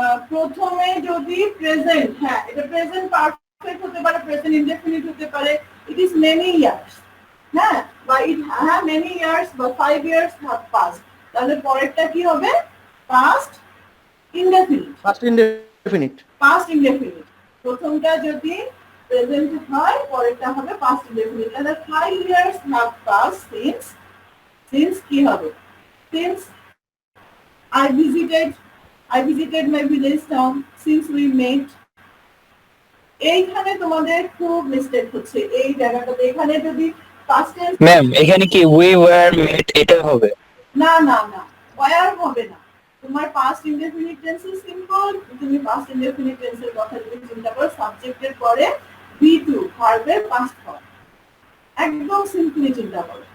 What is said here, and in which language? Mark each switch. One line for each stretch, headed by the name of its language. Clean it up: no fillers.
Bangla: প্রথমে যদি প্রেজেন্ট, হ্যাঁ এটা প্রেজেন্ট পারফেক্ট হতে পারে, প্রেজেন্ট ইনডেফিনিট হতে পারে,
English: it is many years,
Bangla: হ্যাঁ বা ইট হ্যাঁ মেনি ইয়ার্স বা
English: 5 years have passed,
Bangla: তাহলে পরেরটা কি হবে?
English: Past indefinite, past indefinite, past indefinite.
Bangla: প্রথমটা যদি প্রেজেন্ট হয় পরেরটা হবে পাস্ট ইনডেফিনিট। তাহলে
English: 5 years have passed since, since
Bangla: কি হবে?
English: since I visited my village town, since we met।
Bangla: এইখানে তোমাদের খুব মিস্টেক হচ্ছে এই জায়গাটাতে, এখানে যদি পাস্ট টেন্স ম্যাম এখানে কি
English: we were met
Bangla: এটা হবে? না না না, ওয়্যার হবে না। তোমার পাস্ট ইনডেফিনিট টেন্স সিম্পল, তুমি পাস্ট ইনডেফিনিট টেন্সের কথা যদি চিন্তা করো সাবজেক্টের পরে বি2 ভার্বের পাস্ট ফর্ম, একদম সিম্পলি চিন্তা করো।